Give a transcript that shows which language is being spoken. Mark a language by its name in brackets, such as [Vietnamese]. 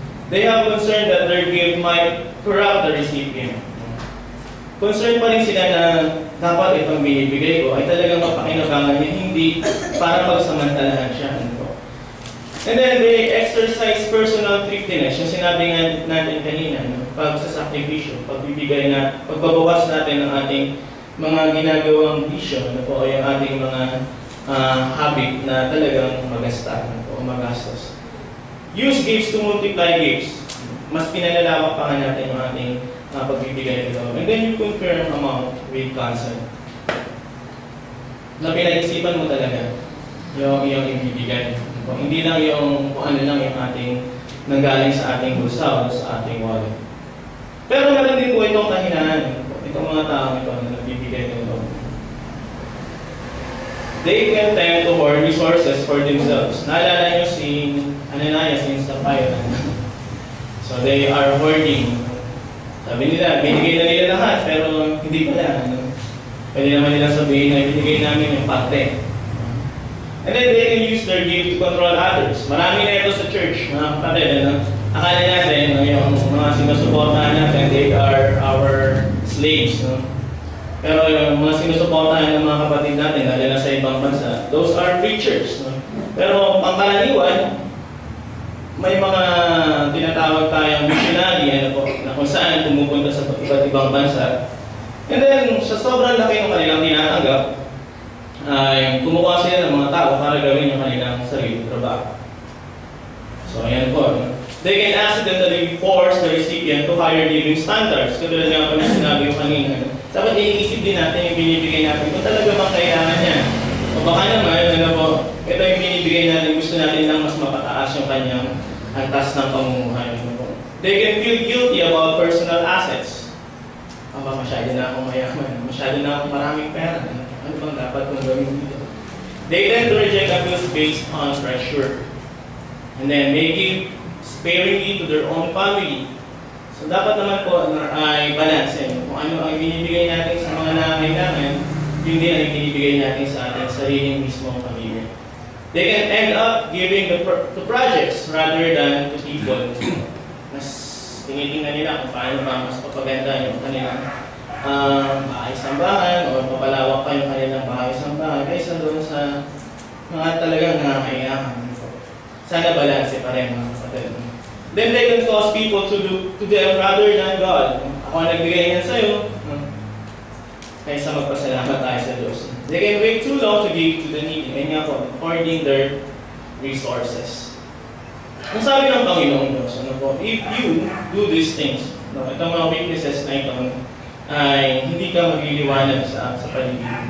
[English] They have concern that their gift might corrupt the recipient. [Filipino] Concern pa rin sila na dapat itong binibigay ko ay talagang mapakinabangan niya, hindi para pagsamantalahan siya. [English] And then they exercise personal thriftiness, [Filipino] yung sinabi nga natin kanina, pagsasakripisyo, pagbibigay na, pagbabawas natin ng ating mga ginagawang bisyo, o yung ating mga habit na talagang magasta o magastos. [English] Use gifts to multiply gifts. [Filipino] Mas pinalalawak pa nga natin yung ating pagbibigay ito. [English] And then you confirm amount with consent. [Filipino] Na pinag-isipan mo talaga yung iyong ibibigay. Hindi lang yung kung ano lang yung ating nanggaling sa ating bulsa o sa ating wallet. Pero meron din po itong kahinaan. Itong mga tao ito na nagbibigay nito. [English] They can tend to hoard resources for themselves. [Filipino] Naalala nyo [English] si Ananias in Sapphira. So they are hoarding. [Filipino] Sabi nila, binigay na nila lahat, pero hindi pala. Pwede naman nila sabihin na binigay namin yung parte. [English] And then they can use their gift to control others. [Filipino] Marami na ito sa church, mga kapatid. Akala natin, yung mga sinusuportahan natin, [English] they are our slaves. [Filipino] Pero yung mga sinusuportahan ng mga kapatid natin, lalo na sa ibang bansa, [English] those are preachers. [Filipino] Pero pangkaraniwan, may mga tinatawag tayong missionary na kung saan pumupunta sa iba't ibang bansa. And then, sa sobrang laki ng kanilang tinatanggap, ay kumukuha sila ng mga tao para gawin yung kanilang sarili trabaho. So, ayan po. [English] They can accidentally force the recipient to higher living standards. [Filipino] Katulad nga po na sinabi yung kanina. Dapat iniisip din natin yung binibigay natin kung talaga bang kailangan niya. O baka naman, ito yung binibigay natin, gusto natin lang mas mapataas yung kanyang antas ng pamumuhay. [English] They can feel guilty about personal assets. [Filipino] Masyado na akong mayaman. Masyado na akong maraming pera. Ano bang dapat kong gawin dito? [English] They tend to reject abuse based on pressure. And then they give sparingly to their own family. [Filipino] So dapat naman po ay balance. Kung ano ang binibigay natin sa mga nangangailangan, yun din ang binibigay natin sa ating sariling mismong pamilya. [English] They can end up giving to projects rather than to people. [Filipino] Mas tinitingnan nila kung paano ba mas papaganda yung kanilang bahay-sambahan o papalawak pa yung kanilang bahay-sambahan kaysa doon sa mga talagang nangangailangan. Sana balance pa rin mga kapatid. [English] Then they can cause people to look to them rather than God. [Filipino] Ako ang nagbigay niyan sa'yo, kaysa magpasalamat tayo sa Diyos. [English] They can wait too long to give to the needy. [Filipino] Kaya nga po, [English] hoarding their resources. [Filipino] Ang sabi ng Panginoon Diyos, [English] if you do these things, [Filipino] itong mga weaknesses na ito, ay hindi ka magliliwanag sa paligid.